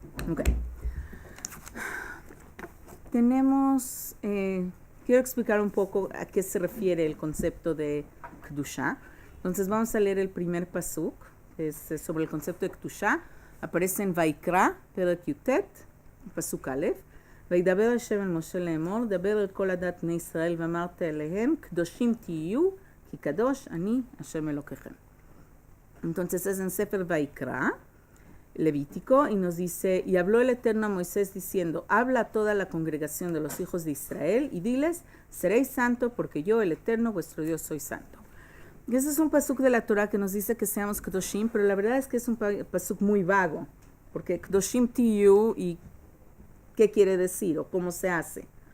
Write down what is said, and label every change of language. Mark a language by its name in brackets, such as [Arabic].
[Spanish] Ok. Tenemos, quiero explicar un poco a qué se refiere el concepto de Kdusha. Entonces vamos a leer el primer pasuk, que es sobre el concepto de Kdusha. Aparece en Vaikra, Perek Yutet, pasuk Aleph. [Hebrew] וידבר השם אל משה לאמור, דבר אל כל עדת בני ישראל ואמרת אליהם, קדושים תהיו, כי קדוש אני השם אלוקיכם. [Spanish] Entonces es en Sefer Vaikra, Levítico, y nos dice, y habló el Eterno a Moisés diciendo, habla a toda la congregación de los hijos de Israel y diles, seréis santo porque yo, el Eterno, vuestro Dios, soy santo. Y ese es un pasuk de la Torah que nos dice que seamos Kedoshim, pero la verdad es que es un pasuk muy vago, porque Kedoshim tiyu, y ¿qué quiere decir o cómo se hace?